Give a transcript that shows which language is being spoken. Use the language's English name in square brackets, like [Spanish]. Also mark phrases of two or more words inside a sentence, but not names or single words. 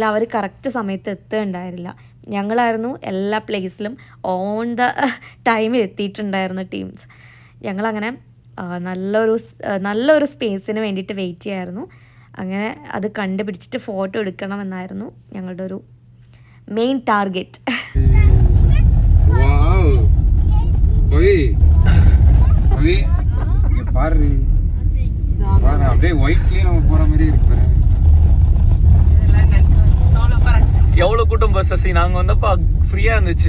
[Malayalam] അവർ കറക്റ്റ് സമയത്ത് എത്തുകയുണ്ടായിരുന്നില്ല. ഞങ്ങളായിരുന്നു എല്ലാ പ്ലേസിലും [English] on the time [Malayalam] എത്തിയിട്ടുണ്ടായിരുന്ന ടീംസ്. ഞങ്ങളങ്ങനെ നല്ലൊരു സ്പേസിന് വേണ്ടിയിട്ട് വെയിറ്റ് ചെയ്യായിരുന്നു. അങ്ങനെ അത് കണ്ടുപിടിച്ചിട്ട് ഫോട്ടോ എടുക്കണമെന്നായിരുന്നു ഞങ്ങളുടെ ഒരു [English] main target. [Tamil] எவ்வளவு கூட்டம் பஸ் சசி நாங்க வந்தப்ப ஃப்ரீயா இருந்துச்சு.